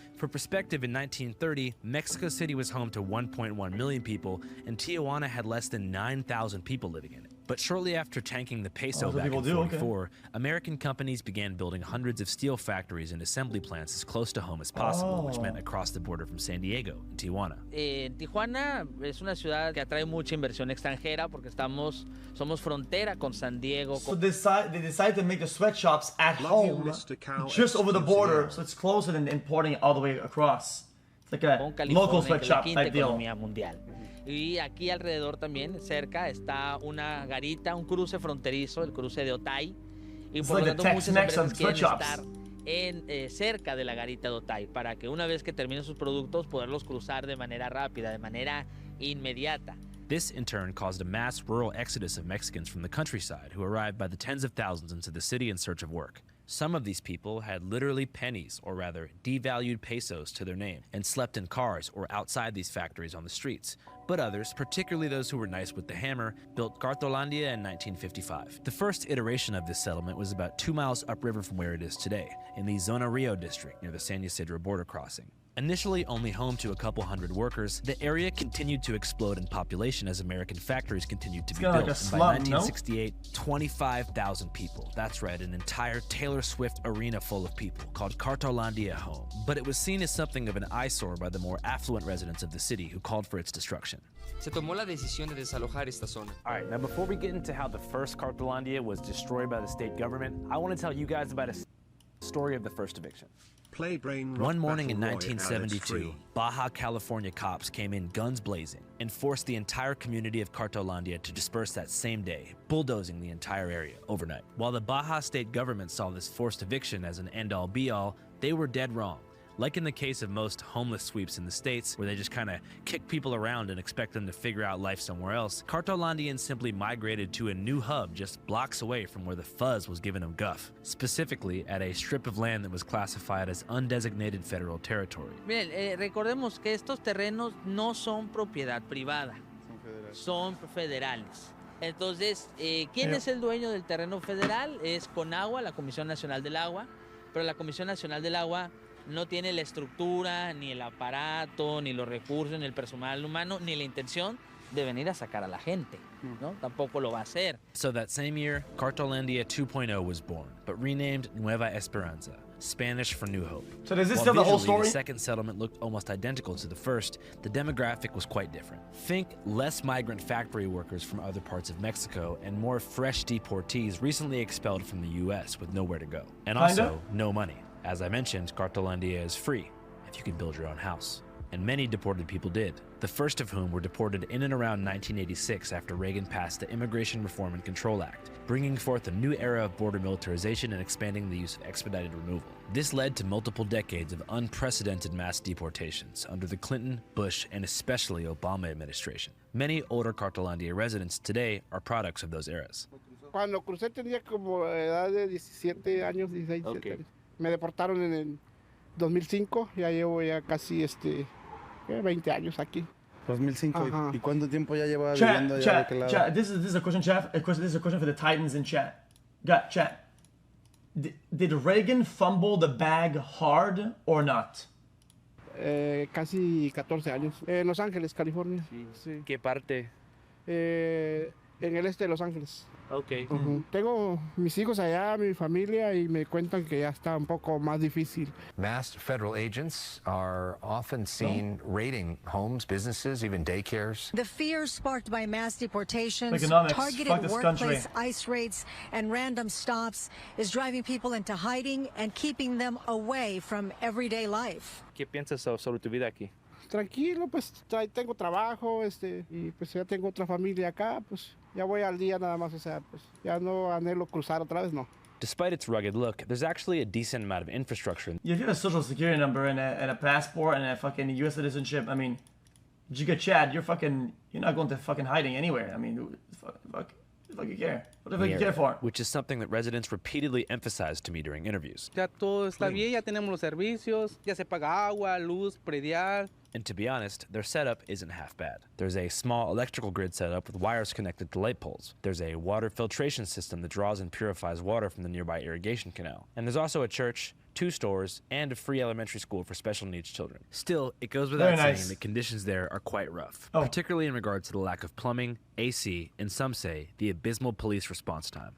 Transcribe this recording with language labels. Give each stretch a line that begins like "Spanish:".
English: For perspective, in 1930, Mexico City was home to 1.1 million people, and Tijuana had less than 9,000 people living in it. But shortly after tanking the peso back in 1944, American companies began building hundreds of steel factories and assembly plants as close to home as possible, which meant across the border from San Diego and Tijuana.
Spanish: Tijuana es una ciudad que atrae mucha inversión extranjera porque somos frontera con San Diego.
English: So they decided to make the sweatshops at home, just over the border, so it's closer than importing it all the way across. It's like a local sweatshop type deal.
Spanish: Y aquí alrededor también, cerca, está una garita, un cruce fronterizo, el cruce de Otay. Y por lo tanto muchas empresas quieren estar cerca de la garita de Otay para que una vez que terminen sus productos poderlos cruzar de manera rápida, de manera inmediata.
English: This, in turn, caused a mass rural exodus of Mexicans from the countryside who arrived by the tens of thousands into the city in search of work. Some of these people had literally pennies, or rather, devalued pesos to their name, and slept in cars or outside these factories on the streets. But others, particularly those who were nice with the hammer, built Cartolandia in 1955. The first iteration of this settlement was about 2 miles upriver from where it is today, in the Zona Rio district near the San Ysidro border crossing. Initially only home to a couple hundred workers, the area continued to explode in population as American factories continued to be built. Like a slum, and by 1968, 25,000 people. That's right, an entire Taylor Swift arena full of people, called Cartolandia home. But it was seen as something of an eyesore by the more affluent residents of the city who called for its destruction.
Spanish: Se tomó la decisión de desalojar esta zona.
English: All right, now before we get into how the first Cartolandia was destroyed by the state government, I want to tell you guys about a story of the first eviction. One morning in 1972, Baja California cops came in guns blazing and forced the entire community of Cartolandia to disperse that same day, bulldozing the entire area overnight. While the Baja state government saw this forced eviction as an end-all be-all, they were dead wrong. Like in the case of most homeless sweeps in the States, where they just kind of kick people around and expect them to figure out life somewhere else, Cartolandians simply migrated to a new hub just blocks away from where the fuzz was giving them guff, specifically at a strip of land that was classified as undesignated federal territory.
Spanish: Miren, recordemos que estos terrenos no son propiedad privada, son federales. Entonces, ¿quién es el dueño del terreno federal? Es Conagua, la Comisión Nacional del Agua, pero la Comisión Nacional del Agua no tiene la estructura, ni el aparato, ni los recursos, ni el personal humano, ni la intención de venir a sacar a la gente, ¿no? Tampoco lo va a hacer.
English: So that same year, Cartolandia 2.0 was born, but renamed Nueva Esperanza, Spanish for New Hope. So is this While still the whole visually, story? The second settlement looked almost identical to the first, the demographic was quite different. Think less migrant factory workers from other parts of Mexico and more fresh deportees recently expelled from the U.S. with nowhere to go. And also, no money. As I mentioned, Cartolandia is free if you can build your own house. And many deported people did, the first of whom were deported in and around 1986 after Reagan passed the Immigration Reform and Control Act, bringing forth a new era of border militarization and expanding the use of expedited removal. This led to multiple decades of unprecedented mass deportations under the Clinton, Bush, and especially Obama administration. Many older Cartolandia residents today are products of those eras.
Spanish: Cuando crucé tenía como edad de 17 años, 16, 17 años. Me deportaron en el 2005, ya llevo ya casi 20 años aquí. 2005. Ajá. ¿Y cuánto tiempo ya lleva viviendo allá de aquel lado?
English: Chat, this is a question, chat. This is a question for the Titans in chat. Chat. Did Reagan fumble the bag hard or not?
Spanish: Casi 14 años. En Los Ángeles, California. Sí. ¿Qué parte? En el este de Los Ángeles.
English: Okay.
Spanish: Tengo mis hijos allá, mi familia, y me cuentan que ya está un poco más difícil.
English: Masked federal agents are often seen raiding homes, businesses, even daycares. The fears sparked by mass deportations, Economics. targeted workplace ICE raids, and random stops is driving people into hiding and keeping them away from everyday life.
Spanish: ¿Qué piensas sobre tu vida aquí? Tranquilo, pues tengo trabajo, y pues ya tengo otra familia acá, pues ya voy al día nada más, o sea, pues ya no anhelo cruzar otra vez, no.
English: Despite its rugged look, there's actually a decent amount of infrastructure. If you have a social security number and a passport and a fucking U.S. citizenship, I mean, Giga Chad, you're not going to fucking hiding anywhere. I mean, fuck you care? What the fuck you care for? Which is something that residents repeatedly emphasized to me during interviews.
Spanish: Ya todo está bien, ya tenemos los servicios, ya se paga agua, luz, predial.
English: And to be honest, their setup isn't half bad. There's a small electrical grid set up with wires connected to light poles. There's a water filtration system that draws and purifies water from the nearby irrigation canal. And there's also a church, 2 stores, and a free elementary school for special needs children. Still, it goes without saying that conditions there are quite rough, particularly in regards to the lack of plumbing, AC, and some say the abysmal police response time.